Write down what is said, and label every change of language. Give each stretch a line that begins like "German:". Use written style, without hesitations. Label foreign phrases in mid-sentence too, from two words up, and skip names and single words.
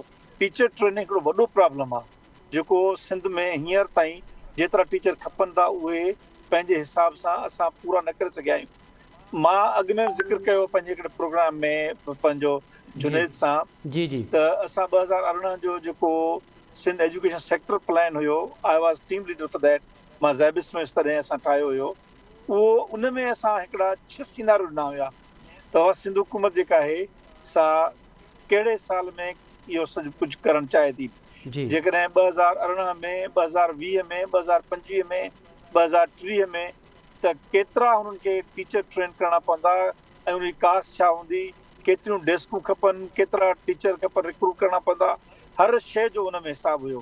English: teacher training
Sindhi: हिकिड़ो वॾो प्रॉब्लम आहे जेको सिंध में हींअर ताईं जेतिरा टीचर खपनि था उहे पंहिंजे हिसाब सां असां पूरा न करे सघिया आहियूं। मां अॻु में ज़िक्र कयो पंहिंजे हिकिड़े प्रोग्राम में पंहिंजो जुनेद सां त असां 2018 जो जेको सिंध एजुकेशन सेक्टर प्लान हुयो,
English: I was team leader for that,
Sindhi: मां ज़ैबिस में तॾहिं असां ठाहियो हुयो। उहो उन में असां हिकिड़ा 6 सिनारो ॾिना हुया त उहा सिंध हुकूमत जेका आहे सा कहिड़े साल में इहो सॼो कुझु करणु चाहे थी। जेकॾहिं 2018 में, 2020 में, 2025 में, 2030 में त केतिरा हुननि खे
English: teacher train
Sindhi: करणा पवंदा ऐं उनजी कास्ट छा हूंदी, केतिरियूं डेस्कूं खपनि, केतिरा टीचर खपनि, रिक्रूट करणा पवंदा, हर शइ जो हुन में हिसाबु हुयो।